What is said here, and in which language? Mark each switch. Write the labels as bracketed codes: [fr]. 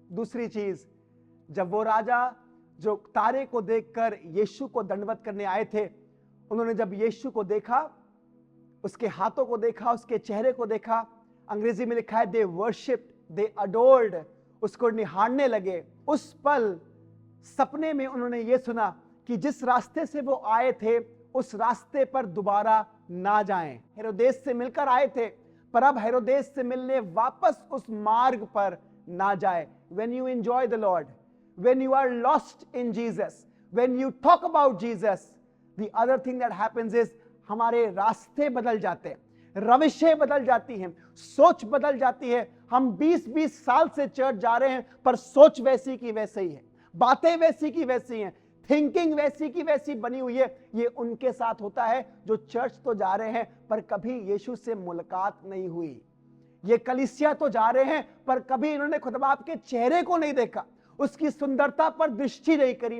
[hi] दूसरी चीज, जब वो राजा जो तारे को देखकर यीशु को दंडवत करने आए थे, उन्होंने जब यीशु को देखा, उसके हाथों को देखा, उसके चेहरे को देखा, अंग्रेजी में लिखा है [en] they worshipped, they adored, [hi] उसको निहारने लगे। उस पल सपने में उन्होंने ये सुना कि जिस रास्ते से वो आए थे उस रास्ते पर दोबारा ना जाएं। हेरोदेस से मिलकर आए थे, पर अब हेरोदेस से मिलने वापस उस मार्ग पर ना जाए। [en] When you enjoy the Lord, when you are lost in Jesus, when you talk about Jesus, the other thing that happens is [hi] हमारे रास्ते बदल जाते हैं, रविशें बदल जाती हैं, सोच बदल जाती है। हम 20-20 साल से चर्च जा रहे हैं, पर सोच वैसी की वैसी ही है, बातें वैसी की वैसी हैं, थिंकिंग वैसी की वैसी बनी हुई है। ये उनके साथ होता है जो चर्च तो जा रहे हैं पर कभी यीशु से मुलाकात नहीं हुई। ये कलीसिया तो जा रहे हैं पर कभी इन्होंने खुदा बाप के चेहरे को नहीं देखा, उसकी सुंदरता पर दृष्टि नहीं करी।